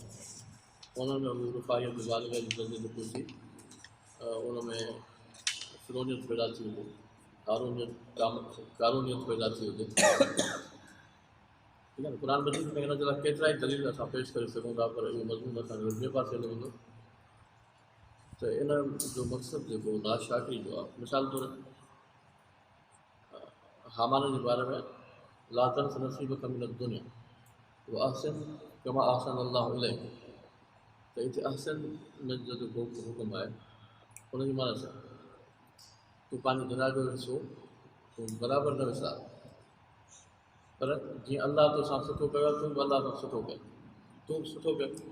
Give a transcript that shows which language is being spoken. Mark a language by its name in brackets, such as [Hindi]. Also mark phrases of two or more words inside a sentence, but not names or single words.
[Sindhi] उन्हनि में उहे रुफ़ाहियत बालिग़ जी दर्जे ते पहुची, उन में फिरोनियत पैदा थी हुजे, कारूनियत पैदा थी हुजे। ठीकु आहे न। क़ुर मजीद में हिन जे लाइ केतिरा ई दलील असां पेश करे सघूं था, पर इहो मज़मून असांखे ॿिए पासे हली वेंदो। त इन जो मक़सदु जेको नाशाकिरी जो आहे, मिसाल तौरु हामान जे बारे में [Arabic] لا تنس نصيبك من الدنيا وأحسن كما أحسن الله إليك, [Sindhi] त हिते अहसन जो जेको हुकुम आहे उनजी माना छा? तूं पंहिंजी दुनिया जो हिसो तूं बराबरि न विसार, पर जीअं अलाह तोसां सुठो कयो आहे तूं बि अलाह सां सुठो कयो, तूं बि सुठो कयो।